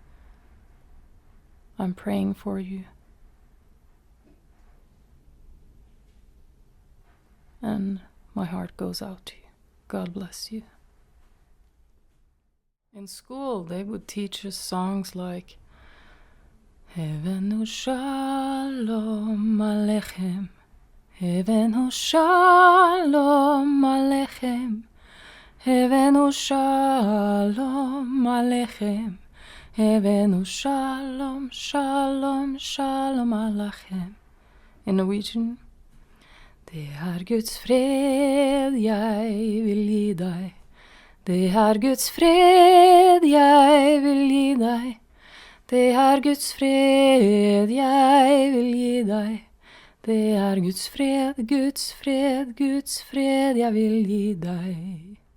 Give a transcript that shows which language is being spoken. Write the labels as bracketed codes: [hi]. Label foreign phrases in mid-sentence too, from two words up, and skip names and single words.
[en] I'm praying for you. And my heart goes out to you. God bless you. In school, they would teach us songs like [he] הבאנו שלום עליכם, הבאנו שלום עליכם, הבאנו שלום עליכם, הבאנו שלום, שלום, שלום עליכם. [en] In Norwegian, [no] det Guds fred jeg vil gi deg. Det Guds fred jeg vil gi deg. Det Guds fred jeg vil gi deg. Det Guds fred, Guds fred, Guds fred jeg vil gi deg.